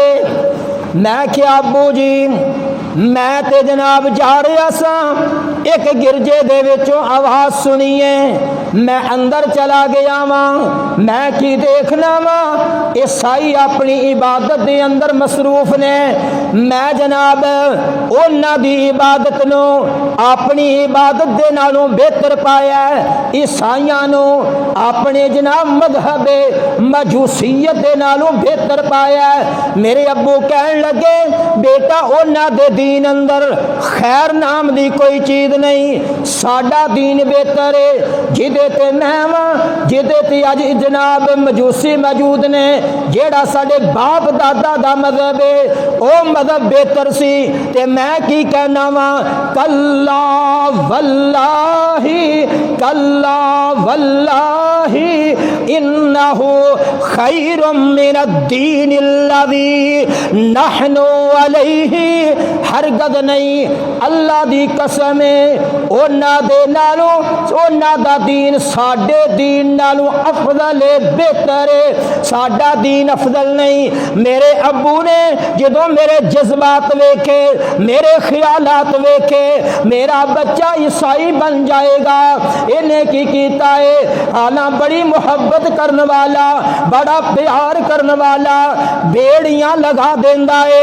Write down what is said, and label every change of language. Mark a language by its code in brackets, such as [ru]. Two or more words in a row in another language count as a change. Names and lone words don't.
[pa] میں کیا ابو جی میں تے جناب جا رہا سا، ایک گرجے دے وچوں آواز سنی ہے، میں اندر چلا گیا وہاں. میں کی دیکھنا وہاں عیسائی اپنی عبادت کے اندر مصروف نے. میں جناب انہاں دی عبادت نوں اپنی عبادت دے نالوں بہتر پایا. عیسائیاں نوں اپنے جناب مذہب مجوسیت دے نالوں بہتر پایا. میرے ابو کہن لگے بیٹا انہاں دے دین اندر خیر نام دی کوئی چیز نہیں، ساڈا دین بہتر ہے. جیدے تے میں واں، جیدے تے اج جناب مجوسی موجود نے، جیڑا ساڈے باپ دادا دا مذہب ہے او مذہب بہتر سی. تے میں کی کہنا واں [ar] كلا والله، كلا والله إنه خير من الدين الذي نحن عليه. [pa] ہرگز نہیں، اللہ دی قسم ہے انہاں دے نالوں انہاں دا دین ساڈے دین نالوں افضل ہے، بہتر ہے. ساڈا دین افضل نہیں. میرے ابو نے جدوں میرے جذبات ویکھے، میرے خیالات ویکھے، میرا بچہ عیسائی بن جائے گا، انہیں کی کیتا ہے آنا بڑی محبت کرنے والا، بڑا پیار کرنے والا، بیڑیاں لگا دیندا ہے.